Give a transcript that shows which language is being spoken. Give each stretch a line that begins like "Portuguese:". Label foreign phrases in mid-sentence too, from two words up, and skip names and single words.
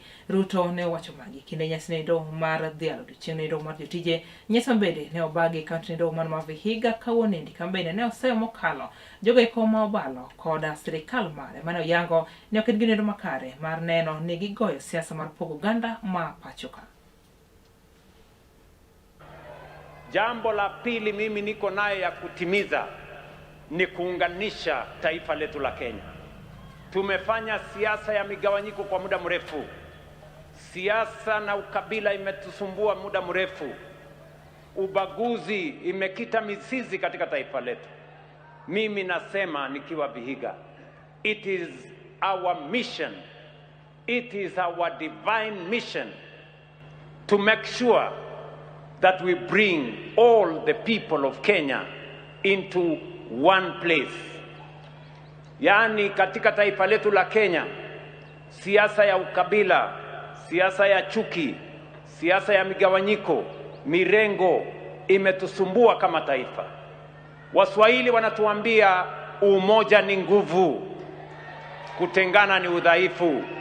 Luo (Kenya and Tanzania): Ruto ne wacho magi kinde nyasnendo mar dhialo odiochieng' nendo mar jotije nyiso bende ne obagi kaunti nendo man ma Vihiga kawuonendi kama bende ne oseyo mokalo jogo eko ma obalo koda sirikal mare mane oyango ne ok en gi nendo makare mar neno ni gigoyo siasa mar pogo oganda ma pacho ka.
Swahili: Jambo la pili mimi niko nayo ya kutimiza ni kuunganisha taifa letu la Kenya. Tumefanya siasa ya migawanyiko kwa muda mrefu. Siasa na ukabila imetusumbua muda mrefu. Ubaguzi imekita mizizi katika taifa letu. Mimi nasema nikiwa Vihiga,
English: it is our mission, it is our divine mission to make sure that we bring all the people of Kenya into one place.
Swahili: Yani katika taifa letu la Kenya, siasa ya ukabila, siasa ya chuki, siasa ya migawanyiko, mirengo imetusumbua kama taifa. Waswahili wanatuambia umoja ni nguvu, kutengana ni udhaifu.